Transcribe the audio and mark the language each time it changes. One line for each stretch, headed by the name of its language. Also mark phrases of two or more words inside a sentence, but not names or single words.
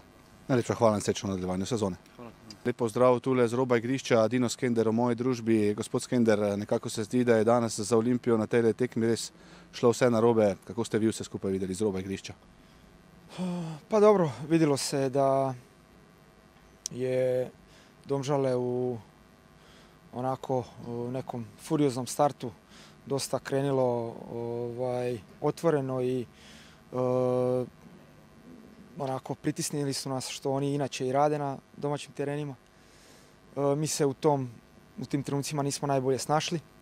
Slovenian: Najlepša hvala in srečno v nadaljevanju sezone. Lep pozdrav tule z roba igrišča, Dino Skender v moji družbi. Gospod Skender, nekako se zdi, da je danes za Olimpijo na tej tekmi res šlo vse narobe. Kako ste vi vse skupaj videli z roba igrišča?
Croatian: Pa dobro, vidjelo se da je Domžale u onako nekom furioznom startu dosta krenilo otvoreno i onako pritisnili su nas što oni inače i rade na domaćim terenima. Mi se u tim trenucima nismo najbolje snašli.